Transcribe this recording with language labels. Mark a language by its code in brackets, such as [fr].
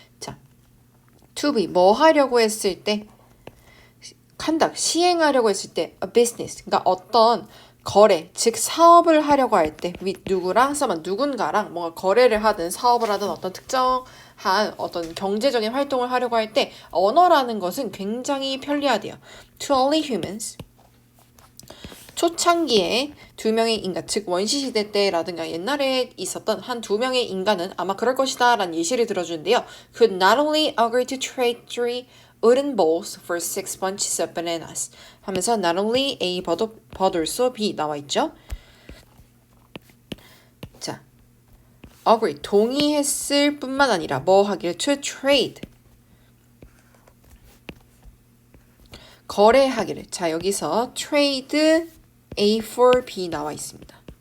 [ko] 자, to be 뭐 하려고 했을 때, [en] conduct [ko] 시행하려고 했을 때, [en] a business, [ko] 그러니까 어떤 거래, 즉 사업을 하려고 할 때, with 누구랑 누군가랑 뭔가 거래를 하든 사업을 하든 어떤 특정한 어떤 경제적인 활동을 하려고 할 때 언어라는 것은 굉장히 편리하대요. [en] To only humans. [ko] 초창기에 두 명의 인간, 즉 원시시대 때라든가 옛날에 있었던 한 두 명의 인간은 아마 그럴 것이다 라는 예시를 들어주는데요. [en] Could not only agree to trade 3 wooden bowls for 6 bunches of bananas [ko] 하면서 [en] not only A but also B [ko] 나와 있죠. 자, agree 동의했을 뿐만 아니라 뭐 하기를 [en] to trade [ko] 거래하기를. 자, 여기서 [en] trade A for B [ko] 나와 있습니다.